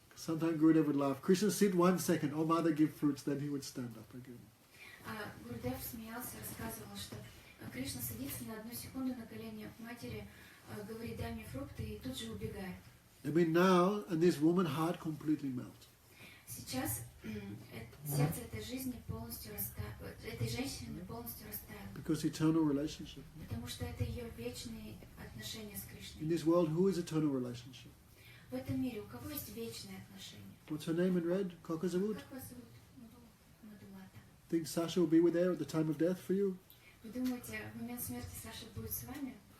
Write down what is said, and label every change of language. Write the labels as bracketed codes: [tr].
[en] Sometimes Gurudev would laugh. Krishna sit 1 second. Oh, mother, give fruits. Then he would stand up again. [ru] Гурудев смеялся, рассказывал, что Кришна садится на 1 секунду на колени матери, говорит, дай мне фрукты, и тут же убегает. [en] I mean now, and this woman's heart completely melts. [ru] Сейчас сердце этой жизни полностью растаяло, этой женщины полностью растаяло. [en] Because eternal relationship. [ru] Потому что это ее вечные отношения с [en] In [ru] Кришной. [en] this world, who is eternal relationship? [ru] В этом мире у кого есть вечные отношения? [en] What's her name in red? Kokazavut? [ru] Как вас зовут? Мадулата. [en] Think Sasha will be with there at the time of death for you? [ru] Вы думаете, в момент смерти Саша будет с вами?